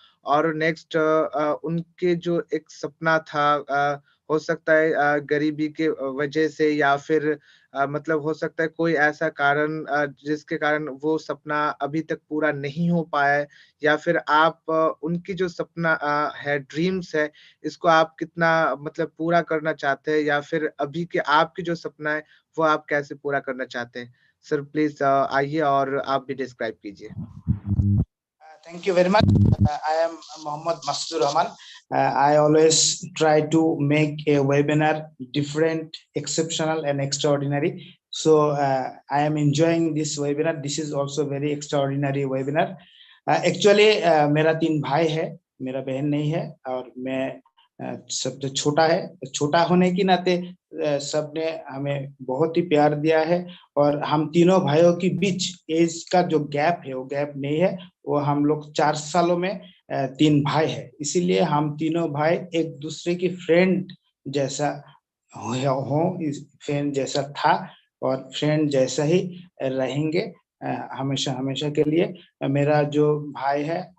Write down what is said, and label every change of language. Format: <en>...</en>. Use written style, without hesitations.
<hi>और नेक्स्ट उनके जो एक सपना था हो सकता है गरीबी के वजह से या फिर मतलब हो सकता है कोई ऐसा कारण जिसके कारण वो सपना अभी तक पूरा नहीं हो पाया है या फिर आप उनकी जो सपना है, ड्रीम्स है, इसको आप कितना मतलब पूरा करना चाहते हैं या फिर अभी के आपकी जो सपना है, वो आप कैसे पूरा करना चाहते हैं? सर प्लीज़ आइए और आप भी डिस्क्राइब कीजिए।</hi> <en>Thank you very much. I am Mohammad Mastur Rahman. I always try to make a webinar different, exceptional, and extraordinary. So I am enjoying this webinar. This is also very extraordinary webinar.</en> <hi>Actually, मेरा 3 भाई है, मेरा बहन नहीं है और मैं सबसे छोटा है। छोटा होने के नाते सबने हमें बहुत ही प्यार दिया है और हम तीनों भाइयों के बीच एज का जो गैप है वो गैप नहीं है। वो हम लोग 4 सालों में 3 भाई है, इसीलिए हम तीनों भाई एक दूसरे की फ्रेंड जैसा हो फ्रेंड जैसा था और फ्रेंड जैसा ही रहेंगे हमेशा हमेशा के लिए। मेरा जो भाई है</hi>